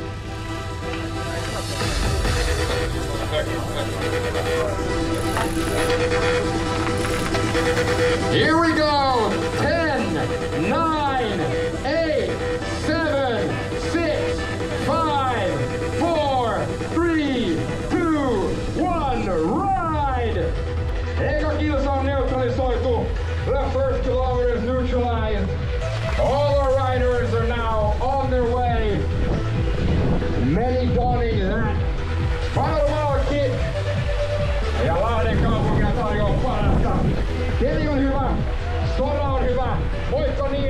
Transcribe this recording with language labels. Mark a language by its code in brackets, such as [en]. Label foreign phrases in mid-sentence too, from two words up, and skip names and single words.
[en] Here we go. 10, 9, 8, 7, 6, 5, 4, 3, 2, 1, ride! [fi] Eka kilsa on neutralisoitu. [en] The first kilometer is neutralized. All our riders are now on their way. Many donning that Palomar kit. [fi] Ja Lahden kaupunkia tarjoaa parasta. Keli on hyvä. Sora on hyvä. Voitko niin?